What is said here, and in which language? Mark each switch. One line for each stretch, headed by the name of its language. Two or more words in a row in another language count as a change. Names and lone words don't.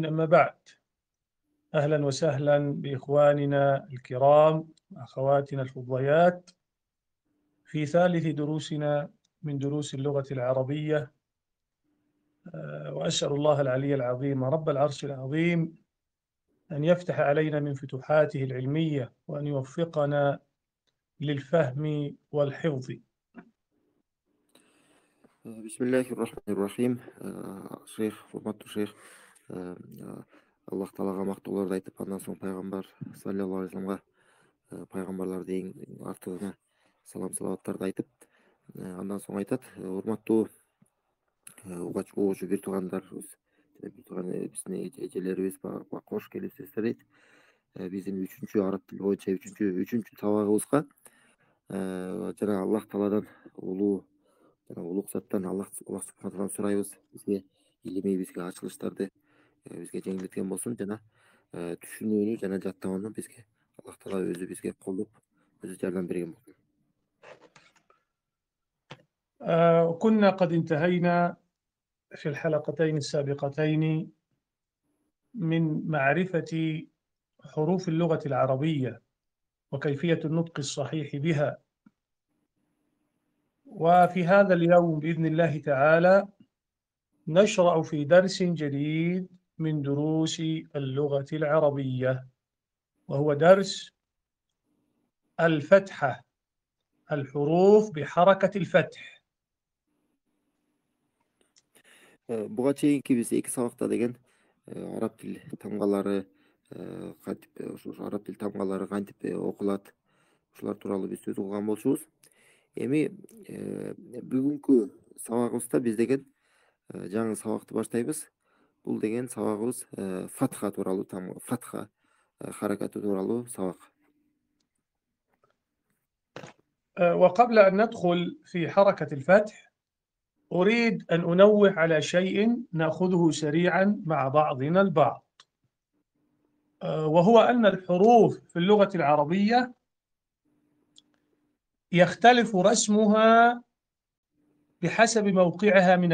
Arabic: أما بعد، أهلا وسهلا بإخواننا الكرام وأخواتنا الفضليات في ثالث دروسنا من دروس اللغة العربية، وأسأل الله العلي العظيم رب العرش العظيم أن يفتح علينا من فتوحاته العلمية وأن يوفقنا للفهم والحفظ. بسم الله الرحمن الرحيم.
Kyrgyz: Шейх, урматтуу шейх, Аллах Таалага мактоолорду айтып, андан соң пайгамбар
Arabic: صلى الله عليه وسلم,
Kyrgyz: пайгамбарларды эң артыгына салам салаваттарды айтып, андан соң айтат: урматтуу угуучу бир туугандарыбыз, бир тууган биздин эжелерибиз, кош келипсиздер дейт. Биздин араб тили боюнча үчүнчү сабагыбызга жана Аллах Тааладан улуг заттан Аллах субханаталладан сурайбыз, бизге илимий, бизге ачылыштарды бизге жеңилдеткен болсун, жана түшүнүүнү жана жаттоону бизге Аллах Таала өзү бизге колдоп, өзү жардам берген болсун.
Arabic: كنا قد انتهينا في الحلقتين السابقتين من معرفة حروف اللغة العربية وكيفية النطق الصحيح بها، وفي هذا اليوم بإذن الله تعالى نشرع في درس جديد من دروس اللغة العربية، وهو درس الفتحة، الحروف بحركة الفتح.
Kyrgyz: Буга чейинки биз эки сабакта деген араб тил тамгалары, кантип ошо араб тил тамгалары кантип окулат, ушулар тууралуу биз сөз кылган болчубуз. Эми бүгүнкү сабагыбызда биз деген жаңы сабакты баштайбыз. Бул деген сабагыбыз фатха тууралуу, фатха харакаты тууралуу сабак.
Arabic: وقبل أن ندخل في حركة الفتح أريد أن أنوه على شيء نأخذه سريعا مع بعضنا البعض، وهو أن الحروف في اللغة العربية يختلف رسمها بحسب موقعها من